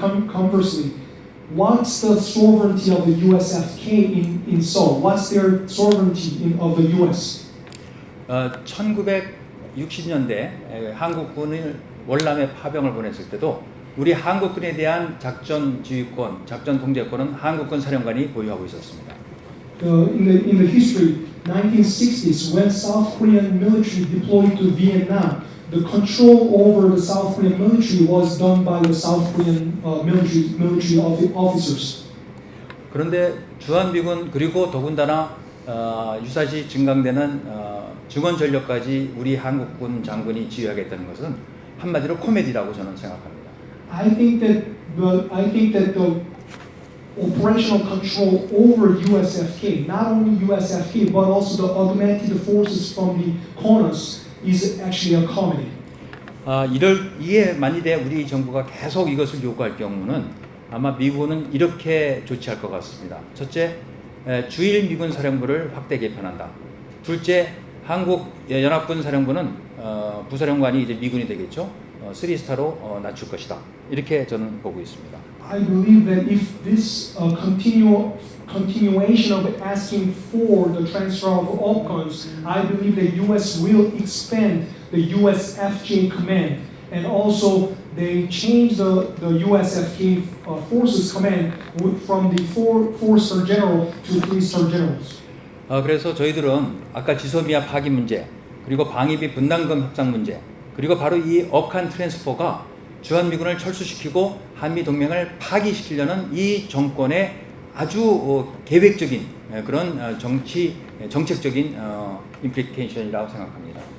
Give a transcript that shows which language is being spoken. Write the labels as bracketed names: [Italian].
[English] Conversely, what's the sovereignty of the USFK in Seoul? What's their sovereignty of the US? [Korean] 1960년대 한국군을 월남에 파병을 보냈을 때도 우리 한국군에 대한 작전 지휘권, 작전 통제권은 한국군 사령관이 보유하고 있었습니다. [English] In the history, 1960s, when South Korean military deployed to Vietnam, the control over the South Korean military was done by the South Korean military officers. [Korean] 그런데 주한미군 그리고 더군다나 유사시 증강되는 증원 전력까지 우리 한국군 장군이 지휘하겠다는 것은 한마디로 코미디라고 저는 생각합니다. [English] I think that the operational control over USFK, not only USFK but also the augmented forces from the CONUS, is actually a comedy. [Korean] 이에 만일에 우리 정부가 계속 이것을 요구할 경우는 아마 미국은 이렇게 조치할 것 같습니다. 첫째, 주일 미군 사령부를 확대 개편한다. 둘째, 한국 연합군 사령부는 부사령관이 이제 미군이 되겠죠. 3스타로 낮출 것이다. 이렇게 저는 보고 있습니다. [English] I believe that if this continuation of asking for the transfer of opcons, I believe that U.S. will expand the USFJ command, and also they change the USFK forces command from the 4-star general to 3-star generals. [Korean] 그래서 저희들은 아까 지소미아 파기 문제, 그리고 방위비 분담금 협상 문제, 그리고 바로 이 억한 트랜스퍼가 주한미군을 철수시키고 한미동맹을 파기시키려는 이 정권의 아주 계획적인 그런 정책적인 임플리케이션이라고 생각합니다.